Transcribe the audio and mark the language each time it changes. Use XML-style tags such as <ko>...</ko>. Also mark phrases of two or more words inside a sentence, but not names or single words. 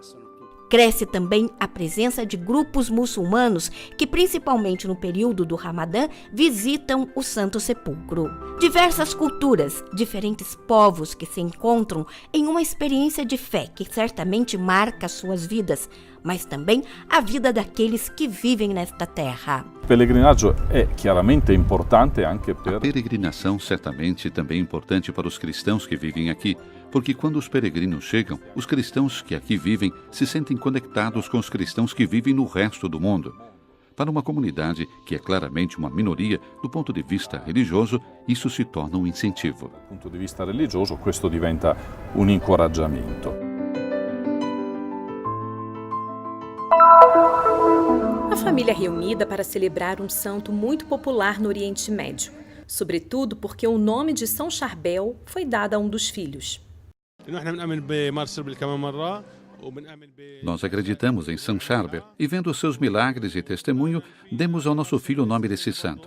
<pt>Cresce também a presença de grupos muçulmanos que, principalmente no período do Ramadã, visitam o Santo Sepulcro. Diversas culturas, diferentes povos que se encontram em uma experiência de fé que certamente marca suas vidas, mas também a vida daqueles que vivem nesta terra.</pt> <it>O pellegrinaggio é chiaramente importante anche per...</it> <pt>A peregrinação certamente também é importante para os cristãos que vivem aqui, porque quando os peregrinos chegam, os cristãos que aqui vivem se sentem conectados com os cristãos que vivem no resto do mundo. Para uma comunidade que é claramente uma minoria, do ponto de vista religioso, isso se torna um incentivo. Do ponto</pt> <it>di vista religioso, questo diventa un incoraggiamento.</it> <pt>A família reunida para celebrar um santo muito popular no Oriente Médio, sobretudo porque o nome de São Charbel foi dado a um dos filhos. Nós acreditamos em São Charbel e, vendo seus milagres e testemunho, demos ao nosso filho o nome desse santo.</pt>